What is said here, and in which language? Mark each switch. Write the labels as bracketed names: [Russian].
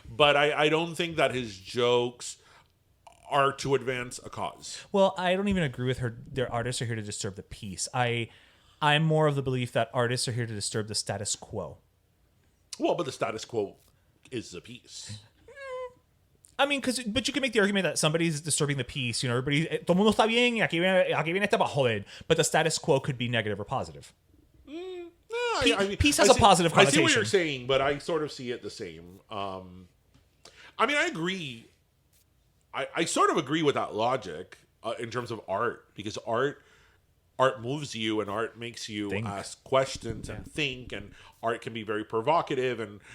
[English] But I don't think that his jokes are to advance a cause. Well, I don't even agree with her. Their artists are here to disturb the peace. I'm more of the belief that artists are here to disturb the status quo. Well, but the status quo is the peace. But you can make the argument that somebody's disturbing the peace. Everybody, [Spanish] todo mundo está bien, y aquí viene este para joder. [English] But the status quo could be negative or positive. Peace has a positive connotation. I see what you're saying, but I sort of see it the same. I agree. I sort of agree with that logic in terms of art, because art moves you, and art makes you ask questions and think, and art can be very provocative, and